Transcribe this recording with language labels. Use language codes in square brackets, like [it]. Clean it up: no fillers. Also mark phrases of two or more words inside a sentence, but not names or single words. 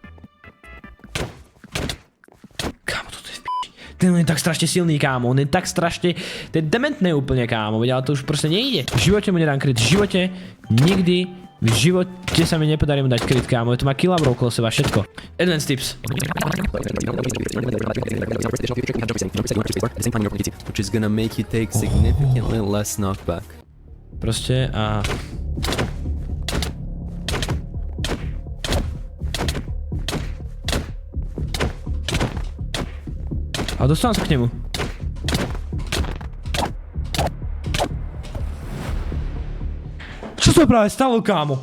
[sk] Kámo, toto je v p***. Ten je tak strašne silný, kámo, on je tak strašne, to je dementné úplne, kámo, ale to už proste nejde. V živote mu nedám kryt, v živote, nikdy, v živote sa mi nepodarí mu dať kryt, kámo, to má kilabrov okolo seba, všetko. [en] Advanced tips. Which is gonna make you take significantly less knockback. [sk] Proste a... A dostanem sa k nemu. Čo sa práve stalo, kámo?